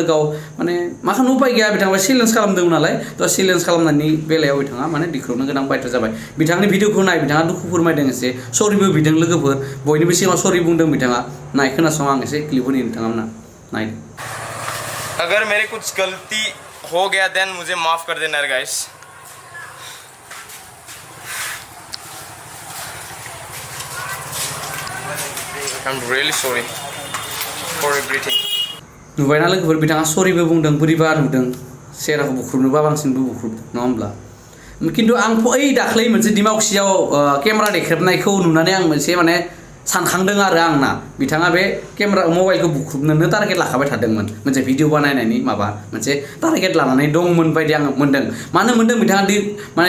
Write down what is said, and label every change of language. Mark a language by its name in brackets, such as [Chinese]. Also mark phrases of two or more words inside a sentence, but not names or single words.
[Bodo] गाव माने मा खालामनो उपाय गैया बिथाङा चेलेन्ज खालामदों नालाय थ' चेलेन्ज खालामनायनि बेलायाव बिथाङा माने दिख्रुबनो गोनां बायथ' जाबाय बिथांनि भिडिअखौ नाय बिथाङा दुखु फोरमायदों एसे सरिबो बिदों लोगोफोर बयनिबो सिगाङाव सरि बुंदों बिथाङा नाय खोनासं आं एसे क्लिप होनि नोंथांमोना नायदो [Hindi] अगर मेरे कुछ गलती हो गया देन मुझे माफ़ कर देना गाइस [English] I'm really sorry for everything. [Bodo] नुबायना लोगोफोर बिथाङा सरिबो बुंदों बोरैबा नुदों सेराखौ बुख्रुबनोबा बांसिनबो बुख्रुबदों नङा होमब्ला खिन्थु आं ओइ दाख्लै मोनसे दिमाकुसियाव केमेरा देख्रेबनायखौ नुनानै आं मोनसे माने सानखांदों आरो आंना बिथाङा बे केमेरा मबाइलखौ बुख्रुबनोनो टारगेट लाखाबाय थादोंमोन मोनसे भिडिअ बानायनायनि माबा मोनसे टारगेट लानानै दंमोन बायदि आं मोनदों मानो मोनदों बिथाङा माने